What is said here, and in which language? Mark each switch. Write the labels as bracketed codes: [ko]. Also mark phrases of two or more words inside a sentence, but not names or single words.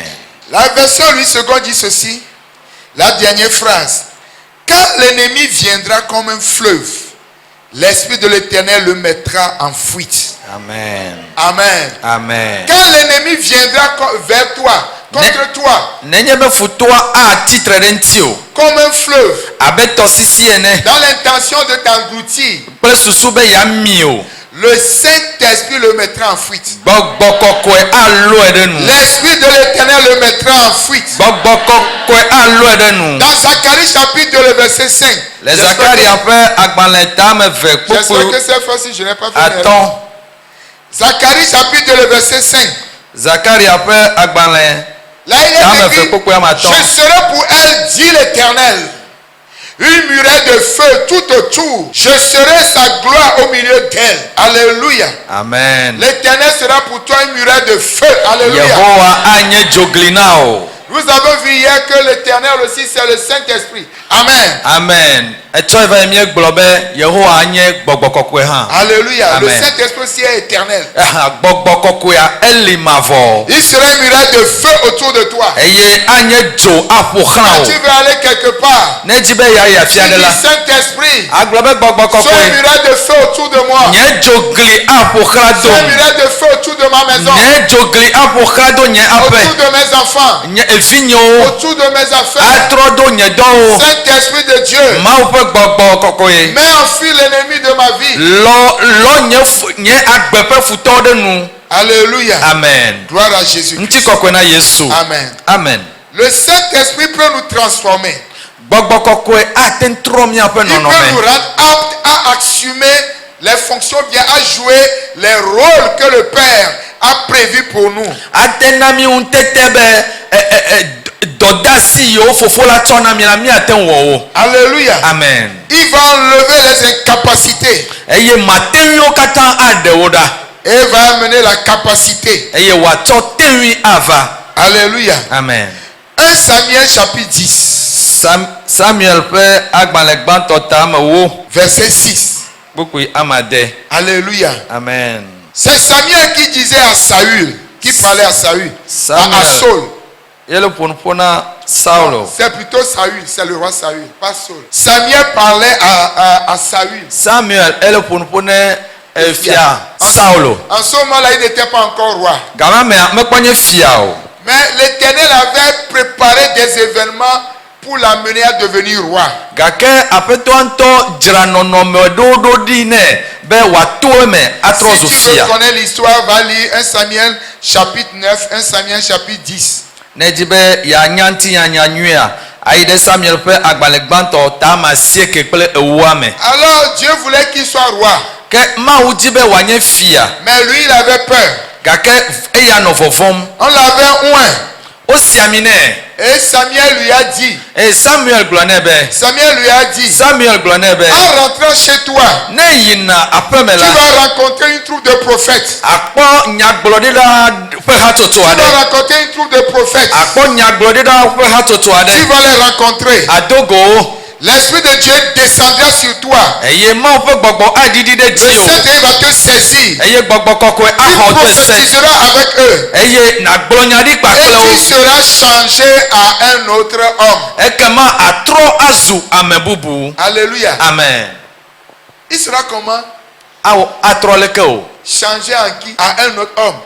[fr] La version Louis II dit ceci. La dernière phrase. Quand l'ennemi viendra comme un fleuve, l'Esprit de l'Éternel le mettra en fuite. Amen. Amen. Amen. Quand l'ennemi viendra vers toi, contre toi, [ee] Nenye be futɔa atitre ɖe ŋuti o. [fr] comme un fleuve, [ee] Abe tɔsisi ene. [fr] dans l'intention de t'engloutir, [ee] Kple susu be yami o. [fr] le Saint-Esprit le mettra en fuite. [ee] Gbɔgbɔ kɔkɔe alɔe ɖe nu. [fr] L'Esprit de l'Éternel le mettra en fuite. [ee] Gbɔgbɔ kɔkɔe alɔe ɖe nu. [fr] Dans Zacharie chapitre 2, le verset 5. [ee] Le Zacharia ƒe agbalẽ tame ve [fr] J'espère [ee] kpukpu [fr] que cette fois-ci, je n'ai pas fait une erreur. [ee] atɔ̃. [fr] Zacharie chapitre 2, le verset 5. [ee] Zakaria ƒe agbalẽ [fr] Là, il est [ee] tame ve [fr] écrit, [ee] kpukpu ame atɔ̃. [fr] je serai pour elle, dit l'Éternel, une muraille de feu tout autour. Je serai sa gloire au milieu d'elle. Alléluia. Amen. L'Éternel sera pour toi une muraille de feu. Alléluia. [ee] Yehowa anye dzogli na o. [fr] Nous avons vu hier que l'Éternel aussi, c'est le Saint-Esprit. Amen. Amen. [ee] Etsɔ eva mi gblɔ be Yehowa anye gbɔgbɔ kɔkɔe hã. [fr] Alléluia. Amen. Le Saint-Esprit aussi est éternel. [ee] Gbɔgbɔ kɔkɔea eli mavɔ. [fr] Il sera une muraille de feu autour de toi. [ee] Eye anye dzo aƒoxlã [fr] Quand [ee] o. [fr] tu veux aller quelque part, [ee] Ne dzi be yayi [fr] tu [ee] afi aɖe [fr] dis [ee] la. [fr] Saint-Esprit, [ee] Agblɔ be gbɔgbɔ [fr] sois une [ee] kɔkɔe. [fr] muraille de feu autour de moi. [ee] Nye dzogli aƒoxlã do. [fr] Sois une muraille de feu autour de ma maison. [ee] Nye dzogli aƒoxlã do nye [fr] Autour [ee] aƒe. [fr] de mes enfants. [ee] Nye evinyewo. [fr] Autour de mes affaires. [ee] Atrɔ do nye dɔwo. [fr] Saint-Esprit de Dieu, [ee] Mawu ƒe gbɔgbɔ kɔkɔe. [fr] mets en fuite l'ennemi de ma vie. [ee] Lɔ nye agbe ƒe futɔwo ɖe nu. [fr] Alléluia. Amen. Gloire à Jésus. [ee] Ŋuti kɔkɔe na Yesu. [fr] Amen. Amen. Le Saint-Esprit peut nous transformer. [ee] Gbɔgbɔ kɔkɔe ate trɔ miaƒe [fr] Il peut nous [ee] nɔnɔme. [fr] rendre aptes à assumer les fonctions bien, à jouer les rôles que le Père a prévus pour nous. [ee] Ate na mi ŋutete be dɔdasi yiwo fofo la tsɔ na mi la miate ŋu wɔ wo. [fr] Alléluia. Amen. Il va enlever les incapacités [ee] Eye mateŋuiwo katã aɖewo ɖa. [fr] et va amener la capacité. [ee] Eye wòatsɔ teŋui ava. [fr] Alléluia. Amen. 1 Samuel chapitre 10, [ee] Samuel ƒe agbalẽ gbãtɔ tame wo. [fr] verset 6. [ee] Kpukpui amade. [fr] Alléluia. Amen. C'est Samuel qui disait à Saül, qui parlait à Saül, à Saul. [ee] Yele ƒonuƒo na Saulo. [fr] C'est plutôt Saül, c'est le roi Saül, pas Saul. Samuel parlait à Saül. [ee] Samuel ele ƒonuƒo ne fia Saulo. [fr] En ce moment-là, il n'était pas encore roi. [ee] Gama mekpɔ nye fia o. [fr] Mais l'Éternel avait préparé des événements pour l'amener à devenir roi. [ee] Gake aƒetɔ ŋutɔ dzra nɔnɔme ɖoɖo ɖi nɛ be wòato eme atrɔ [fr] Si [ee] zu [fr] tu veux [ee] fia. [fr] connaître l'histoire, va lire 1 Samuel chapitre 9, 1 Samuel chapitre 10. [ee] Ne dzi be yeanya ŋuti yanya nyuia, ayi ɖe Samuel ƒe agbalẽ gbãtɔ tama 9 kple 10. [fr] Alors Dieu voulait qu'il soit roi. [ee] Ke Mawu dzi be wòanye fia. [fr] Mais lui, il avait peur. [ee] Gake eya nɔ vɔvɔm. [fr] On l'avait oint. [ee] Wosi ami nɛ. [fr] Et Samuel lui a dit. [ee] Eye Samuel gblɔ nɛ be. [fr] Samuel lui a dit. [ee] Samuel gblɔ nɛ be. [fr] En rentrant chez toi, [ee] Ne yina aƒeme [fr] tu [ee] la. [fr] vas rencontrer une troupe de prophètes. [ee] Akpɔ nyagblɔɖila ƒe hatsotso [fr] Tu vas [ee] aɖe. [fr] rencontrer une troupe de prophètes. [ee] Akpɔ nyagblɔɖila ƒe hatsotso [fr] Tu [ee] aɖe. [fr] vas les rencontrer. [ee] Adogo. [fr] L'Esprit de Dieu descendra sur toi. [ee] Eye Mawu ƒe gbɔgbɔ aɖiɖi ɖe [fr] Le [ee] dziwò. [fr] Saint-Esprit va te saisir. [ee] Eye gbɔgbɔ kɔkɔe [fr] Tu [ee] axɔ te se. [fr] prophétiseras avec eux. [ee] Eye nàgblɔ nya ɖi [fr] Et [ee] kpakple wo. [fr] tu seras changé à un autre homme. [ee] Ekema atrɔ azu ame bubu. [fr] Alléluia. Amen. Il sera comment? [ee] Awɔ atrɔ leke o. [fr] Changé en qui? À un autre homme.